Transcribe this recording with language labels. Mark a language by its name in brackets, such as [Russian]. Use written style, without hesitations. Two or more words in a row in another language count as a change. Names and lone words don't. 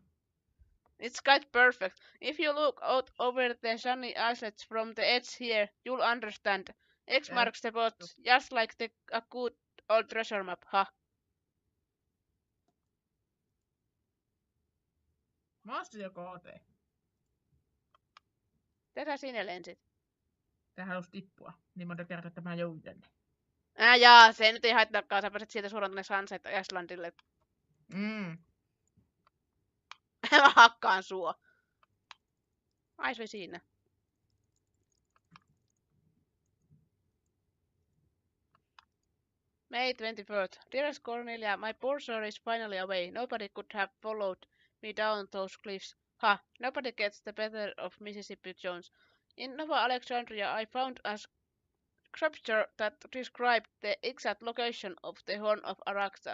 [English] It's quite perfect. If you look out over the sunny islets from the edge here, you'll understand. X marks the spot, just like a good old treasure map, ha. Master ja KT. [Finnish] Tätä sinä lensit. Tää halus tippua. Niin monta kertaa, että mä joudun tänne. Jaa, se nyt ei haittaakaan. Sä pääset sieltä suoraan tänne Sunset Islandille. Mä hakkaan sua. Ai se siinä. [English] May 23rd. Dearest Cornelia, my pursuer is finally away. Nobody could have followed me down those cliffs. Ha! Nobody gets the better of Mississippi Jones. In Nova Alexandria, I found a scripture that described the exact location of the horn of Araxa.